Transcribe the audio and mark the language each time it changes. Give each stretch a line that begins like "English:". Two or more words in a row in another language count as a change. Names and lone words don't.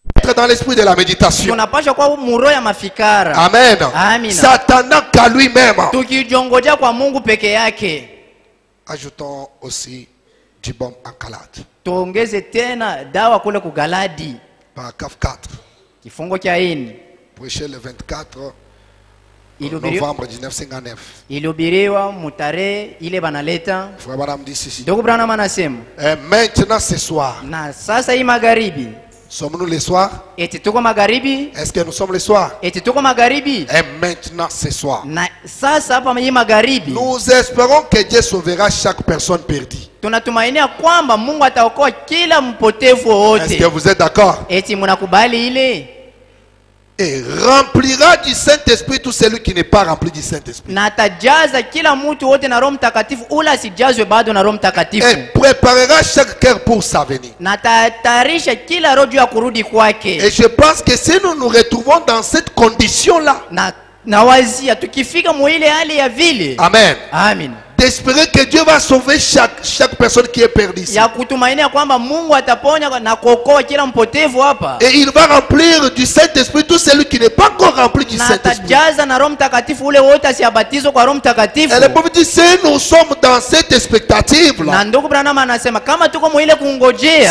French: être dans l'esprit de la méditation.
Swahili: tunapaswa kuwa muroho ya mafikara.
French: Amen.
Swahili: Amina.
French: S'attendant qu'à lui-même.
Swahili: Tukijongoja kwa Mungu peke yake.
French: Ajoutons aussi du baume en Galate.
Swahili: Tuongeze tena dawa kule kugaladi.
French: Paragraphe 4.
Swahili: Kifungo cha 4.
French: Prêché le 24
Swahili: Ilihubiriwa
French: novembre 1959.
Swahili: ilihubiriwa mutare ile banaleta.
French: Frère Madame dit ceci.
Swahili: Ndugu Branham anasema,
French: Et maintenant ce soir,
Swahili: na sasa hii magharibi,
French: sommes-nous le soir?
Swahili: eti tuko magharibi,
French: Est-ce que nous sommes le soir?
Swahili: eti tuko magharibi.
French: Et maintenant ce soir,
Swahili: Na sasa hapa hii magharibi,
French: nous espérons que Dieu sauvera chaque personne perdue.
Swahili: tunatumainia kwamba Mungu ataokoa kila mpotevu
French: Est-ce que
Swahili: wote.
French: vous êtes d'accord?
Swahili: Eti mnakubali ile?
French: Et remplira du Saint-Esprit tout celui qui n'est pas rempli du Saint-Esprit.
Swahili: Na atajaza kila mtu wote na Roho Mtakatifu, ula asijazwe bado na Roho Mtakatifu.
French: Et préparera chaque cœur pour sa venue.
Swahili: Na atatayarisha kila roho juu ya kurudi kwake.
French: Et je pense que si nous nous retrouvons dans cette condition-là,
Swahili: Na wazia tukifika muile hali ya vile.
French: Amen,
Swahili: Amen.
French: d'espérer que Dieu va sauver chaque personne qui est perdue ici.
Swahili: Ya kutumainia kwamba Mungu ataponya na kuokoa kila mpotevu hapa.
French: Et il va remplir du Saint-Esprit tout celui qui n'est pas encore rempli du
Swahili: Na
French: Saint-Esprit.
Swahili: atajaza na Roho Mtakatifu ule wote asiabatizwe kwa Roho Mtakatifu.
French: Et le prophète dit, si nous sommes dans cette expectative-là,
Swahili: Na ndugu Branham anasema kama tuko muile kungojea,